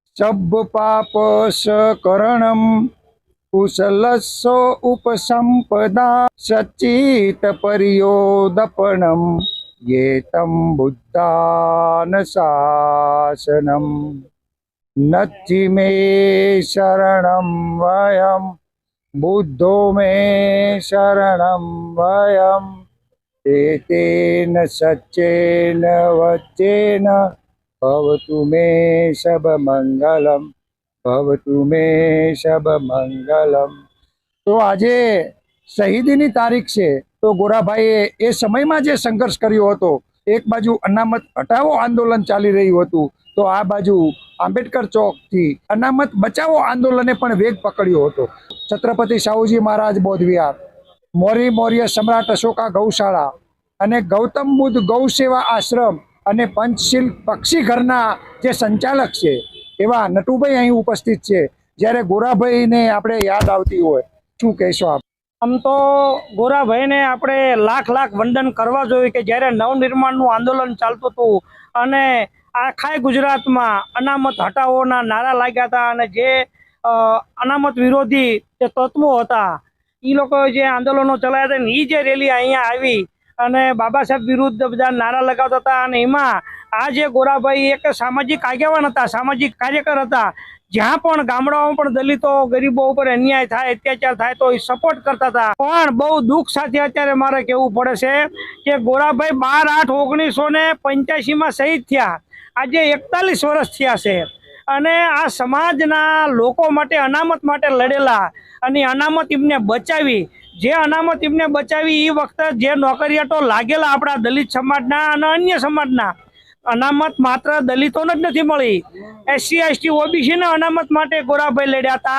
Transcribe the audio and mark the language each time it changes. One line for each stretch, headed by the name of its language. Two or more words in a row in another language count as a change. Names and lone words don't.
Pali: સભ્ય પાપસકરણમ કુશલસ્સો ઉપસંપદા સચિત પરિયોદપણમ યેતમ બુદ્ધાન શાસનમ નચ્ચિ મે શરણમ વયમ बुद्धो मे शरणं वयम् एतेन सच्चेन वच्चेन भवतु मे शुभमंगलम भवतु मे शुभमंगलम।
Gujarati: तो આજે શહીદીની તારીખ છે। તો ગોરાભાઈએ એ સમયમાં જે સંઘર્ષ કર્યો હતો, એક બાજુ અનામત હટાવો આંદોલન ચાલી રહ્યું હતું, તો આ બાજુ આંબેડકર ચોકથી અનામત બચાવો આંદોલને પણ વેગ પકડ્યો હતો। છત્રપતિ શાહૂજી મહારાજ બૌદ્ધ વિહાર, મૌર્ય મૌર્ય સમ્રાટ અશોકા ગૌશાળા અને ગૌતમ બુદ્ધ ગૌ સેવા આશ્રમ અને પંચશીલ પક્ષી ઘરના જે સંચાલક છે એવા નટુભાઈ અહીં ઉપસ્થિત છે। જ્યારે ગોરાભાઈ ને આપણે યાદ આવતી હોય, શું કહેશો આપ? આમ તો ગોરાભાઈ ને આપણે લાખ લાખ વંદન કરવા જોઈએ કે જ્યારે નવનિર્માણનું આંદોલન ચાલતું હતું અને આખા ગુજરાતમાં અનામત હટાવોના નારા લાગ્યા હતા અને જે અનામત વિરોધી જે તત્વો હતા ઈ લોકોએ જે આંદોલનો ચલાવ્યા હતા ઈ જે રેલી અહીંયા આવી અને બાબા સાહેબ વિરુદ્ધ બધા નારા લગાવતા હતા અને એમાં આ જે ગોરાભાઈ એક સામાજિક આગેવાન હતા, સામાજિક કાર્યકર હતા। જ્યાં પણ ગામડાઓમાં પણ દલિતો ગરીબો ઉપર અન્યાય થાય, અત્યાચાર થાય તો ઈ સપોર્ટ કરતા થા। પણ બહુ દુખ સાથે અત્યારે મારે કહેવું પડે છે કે ગોરાભાઈ 12/8/1985 માં શહીદ થયા। આજે 41 વર્ષ થયા છે અને આ સમાજના લોકો માટે અનામત માટે લડેલા અને અનામત એમને બચાવી, જે અનામત એમને બચાવી એ વખતે જે નોકરિયાતો લાગેલા આપણા દલિત સમાજના અને અન્ય સમાજના અનામત માત્ર દલિતોને જ નથી મળી, SC ST OBC ને અનામત માટે ગોરાભાઈ લડ્યા હતા।